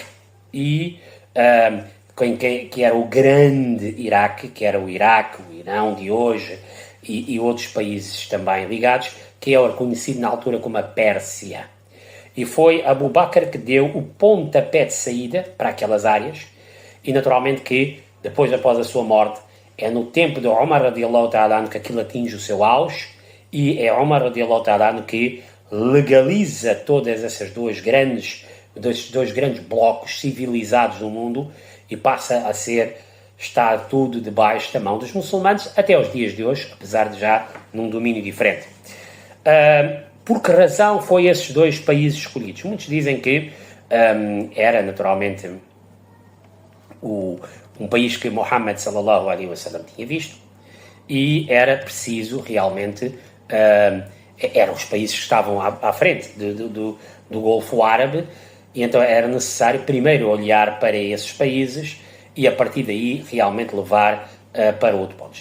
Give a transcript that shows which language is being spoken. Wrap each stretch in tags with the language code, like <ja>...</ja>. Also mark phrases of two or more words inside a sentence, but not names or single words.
<pt>E que era o grande Iraque, que era o Iraque, o Irão de hoje e outros países também ligados, que era conhecido na altura como a Pérsia. E foi Abu Bakr que deu o pontapé de saída para aquelas áreas, e naturalmente que, depois, após a sua morte, é no tempo de Umar</pt> <ar>رضي الله تعالى عنه</ar> <pt>que aquilo atinge o seu auge, e é Umar</pt> <ar>رضي الله تعالى عنه</ar> <pt>que legaliza todas essas dois grandes blocos civilizados no mundo, e passa a estar tudo debaixo da mão dos muçulmanos até aos dias de hoje, apesar de já num domínio diferente. Por que razão foi esses dois países escolhidos? Muitos dizem que era naturalmente um país que Muhammad</pt> <ar>صلى الله عليه وسلم</ar> <pt>tinha visto, e era preciso realmente, eram os países que estavam à frente do Golfo Árabe, e então era necessário primeiro olhar para esses países e a partir daí realmente levar para outros pontos.</pt>